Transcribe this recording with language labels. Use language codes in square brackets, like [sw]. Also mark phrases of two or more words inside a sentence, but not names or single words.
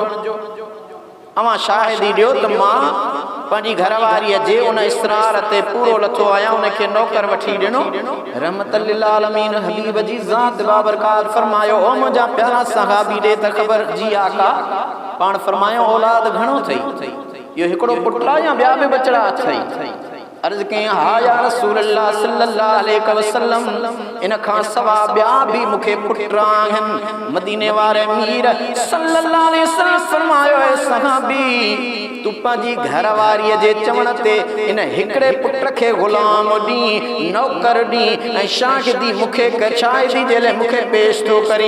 [sd] अवां शाहिदी ॾियो त मां पंहिंजी घरवारीअ जे उन इसरार ते पूरो लथो आहियां, उनखे नौकर वठी ॾिनो। [ar] رحمة للعالمين [sd] हबीब जी ज़ात बाबरकात फरमायो, ओ मुंहिंजा प्यारा सहाबी ॾे त ख़बर जी आका। पाण फरमायो, औलाद घणो अथई? इहो हिकिड़ो पुट आहे या ॿिया बि बचड़ा अथई? अर्ज़ कयईं, हा [ar] يا رسول الله صلى الله عليه وسلم, [sd] इन खां सवा ॿिया बि मूंखे पुट आहिनि। मदीने वारे मीर [ar] صلى الله عليه وسلم [sd] फरमायो, ए सहाबी, तू पंहिंजी घरवारीअ जे चवण ते इन हिकिड़े पुट खे ग़ुलाम ॾीं, नौकर ॾीं ऐं शाहिदी मूंखे शाहिदी जे लाइ मूंखे पेश थो करी।